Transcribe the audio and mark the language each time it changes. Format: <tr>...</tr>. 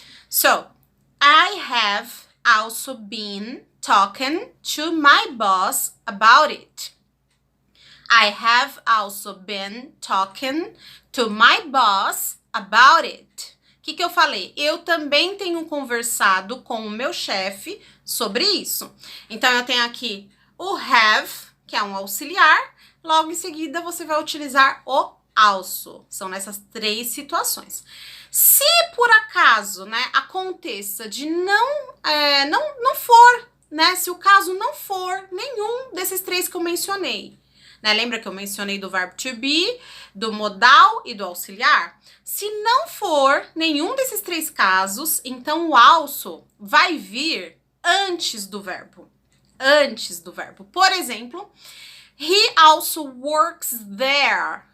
<en>So, I have also been talking to my boss about it. I have also been talking to my boss about it.</en> <pt>O que eu falei? Eu também tenho conversado com o meu chefe sobre isso. Então, eu tenho aqui o have, que é um auxiliar. Logo em seguida, você vai utilizar o also. São nessas 3 situações. Se por acaso, né, aconteça de não for, né, se o caso não for nenhum desses 3 que eu mencionei, né, lembra que eu mencionei do verbo to be, do modal e do auxiliar? Se não for nenhum desses 3 casos, então o also vai vir antes do verbo. Antes do verbo. Por exemplo,</pt> <en>he also works there.</en>